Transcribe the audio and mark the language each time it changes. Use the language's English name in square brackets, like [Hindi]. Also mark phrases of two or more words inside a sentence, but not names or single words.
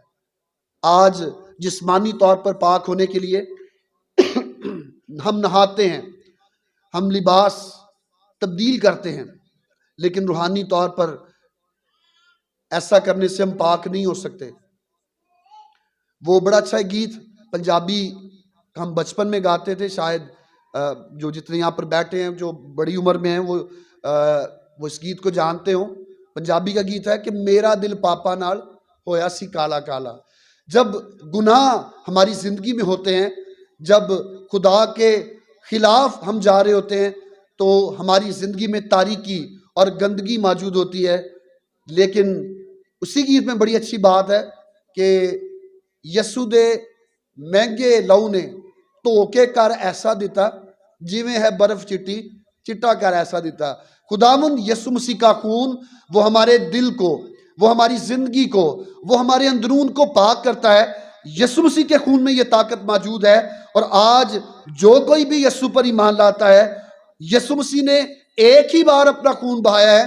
[Urdu] آج جسمانی طور پر پاک ہونے کے لیے ہم نہاتے ہیں، ہم لباس تبدیل کرتے ہیں، لیکن روحانی طور پر ایسا کرنے سے ہم پاک نہیں ہو سکتے. وہ بڑا اچھا گیت پنجابی ہم بچپن میں گاتے تھے، شاید جو جتنے یہاں پر بیٹھے ہیں جو بڑی عمر میں ہیں وہ اس گیت کو جانتے ہوں. پنجابی کا گیت ہے کہ [Punjabi] میرا دل پاپا نال ہویا سی کالا کالا. [Urdu] جب گناہ ہماری زندگی میں ہوتے ہیں، جب خدا کے خلاف ہم جا رہے ہوتے ہیں تو ہماری زندگی میں تاریکی اور گندگی موجود ہوتی ہے. لیکن اسی گیت میں بڑی اچھی بات ہے کہ [Punjabi] یسوع دے ਮਹਿੰਗੇ ਲਹੂ ਨੇ ਧੋ ਕੇ ਕਰ ਐਸਾ ਦਿੱਤਾ ਜਿਵੇਂ ہے برف چٹی چٹا کر ایسا دیتا۔ [Urdu] خداوند یسوع مسیح کا خون وہ ہمارے دل کو، وہ ہماری زندگی کو، وہ ہمارے اندرون کو پاک کرتا ہے۔ یسوع مسیح کے خون میں یہ طاقت موجود ہے، اور آج جو کوئی بھی یسوع پر ایمان لاتا ہے، یسوع مسیح نے ایک ہی بار اپنا خون بہایا ہے۔